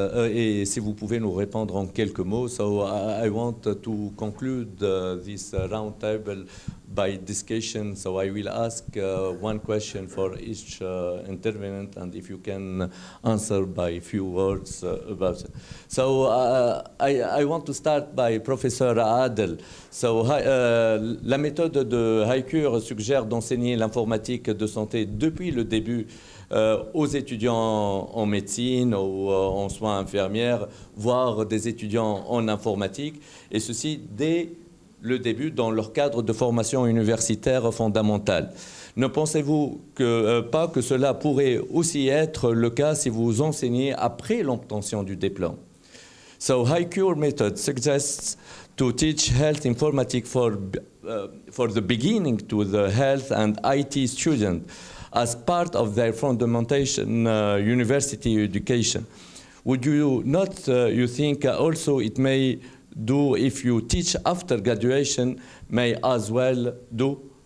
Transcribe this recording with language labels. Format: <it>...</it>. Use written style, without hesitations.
<fr>Et si vous pouvez nous répondre en quelques mots.</fr> <en>So I want to conclude this round table by discussion. So I will ask one question for each intervenant, and if you can answer by few words about it. So I want to start by Professor Adel.</en> <fr>So la méthode de Hicure suggère d'enseigner l'informatique de santé depuis le début aux étudiants en médecine ou en soins infirmières, voire des étudiants en informatique, et ceci dès le début dans leur cadre de formation universitaire fondamentale. Ne pensez-vous pas que cela pourrait aussi être le cas si vous enseignez après l'obtention du diplôme?</fr> <en>So Hicure method suggests to teach health informatics for the beginning to the health and IT student as part of their fundamentation university education. Would you not, you think also it may do if you teach after graduation, may as well do?</en>